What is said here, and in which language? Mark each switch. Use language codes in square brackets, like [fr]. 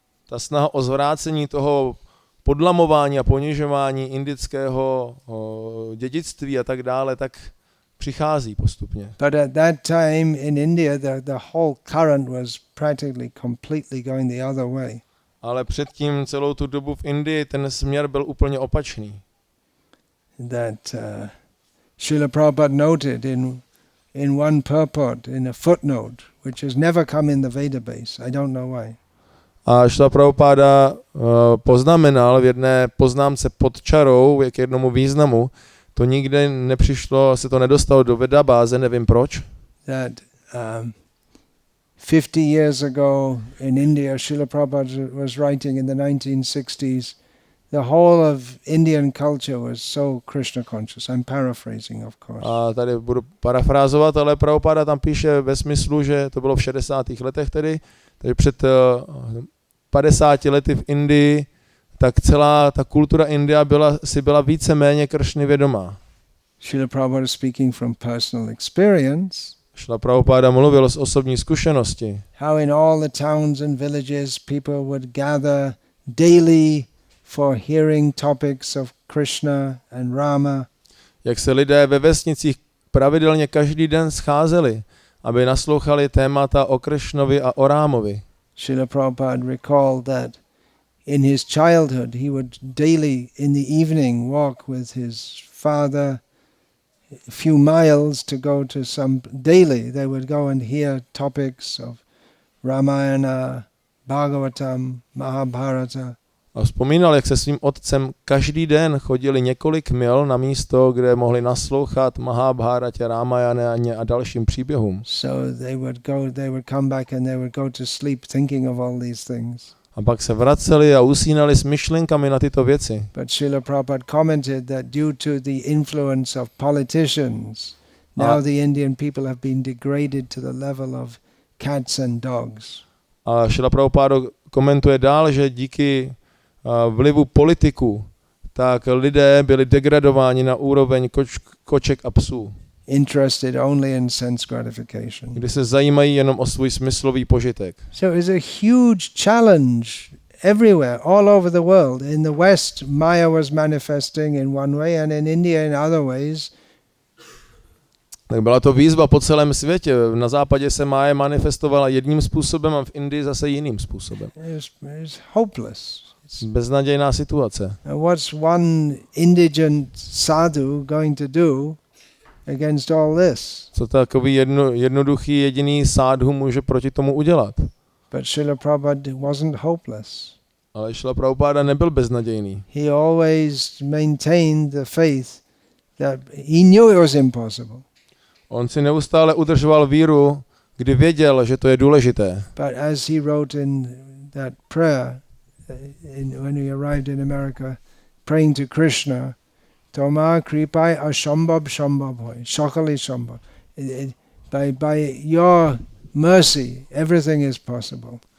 [cs] Ta snaha o zvrácení toho podlamování a ponižování indického dědictví a tak dále, tak přichází postupně. [en] But at that time in India, the whole current was practically completely going the other way. [cs] Ale předtím celou tu dobu v Indii ten směr byl úplně opačný. [en] That Srila Prabhupada noted in one purport, in a footnote, which has never come in the Veda base. I don't know why. [cs] A Srila Prabhupada poznamenal v jedné poznámce pod čarou k jednomu významu, to nikde nepřišlo, se to nedostalo do Veda báze, nevím proč. [en] That 50 years ago in India, Srila Prabhupada was writing in the 1960s, the whole of Indian culture was so Krishna conscious. I'm paraphrasing, of course. [cs] A tady budu parafrázovat, ale Prabhupada tam píše ve smyslu, že to bylo v 60. letech tedy, takže před 50 lety v Indii, tak celá ta kultura India byla víceméně Kršny vědomá. [en] Srila Prabhupada speaking from personal experience. [cs] Srila Prabhupada mluvil z osobní zkušenosti. [en] How in all the towns and villages people would gather daily for hearing topics of Krishna and Rama. [cs] Jak se lidé ve vesnicích pravidelně každý den scházeli, aby naslouchali témata o Krishnovi a o Rámovi. [en] Srila Prabhupada recalled that in his childhood he would daily in the evening walk with his father, few miles to go to some daily. They would go and hear topics of Ramayana, Bhagavatam, Mahabharata. [cs] A vzpomínal, jak se svým otcem každý den chodili několik mil na místo, kde mohli naslouchat Mahabharatě, Ramayaně a dalším příběhům. [en] So they would come back and they would go to sleep thinking of all these things. [cs] A pak se vraceli a usínali s myšlenkami na tyto věci. [en] But Srila Prabhupada commented that due to the influence of politicians, now the Indian people have been degraded to the level of cats and dogs. [cs] A Srila Prabhupada komentuje dál, že díky vlivu politiků, tak lidé byli degradováni na úroveň koček a psů. [en] Interested only in sense gratification. [cs] Kdy se zajímají jenom o svůj smyslový požitek. [en] So it's a huge challenge everywhere, all over the world. In the West, Maya was manifesting in one way, and in India in other ways. [cs] Tak byla to výzva po celém světě. Na západě se Máje manifestovala jedním způsobem a v Indii zase jiným způsobem. [en] It's hopeless. [cs] Beznadějná situace. [en] What's one indigent sadhu going to do against all this? [cs] Co takový jednoduchý jediný sádhu může proti tomu udělat? [en] But Srila Prabhupada wasn't hopeless. [cs] Ale Srila Prabhupada nebyl beznadějný. [en] He always maintained the faith that he knew it was impossible. [cs] On si neustále udržoval víru, kdy věděl, že to je důležité. [en] But as he wrote in that prayer, when he arrived in America, praying to Krishna, [bn] Toma kripai ashambhab shambhab hoy, shakali shambhab. [en] By your mercy, everything is possible.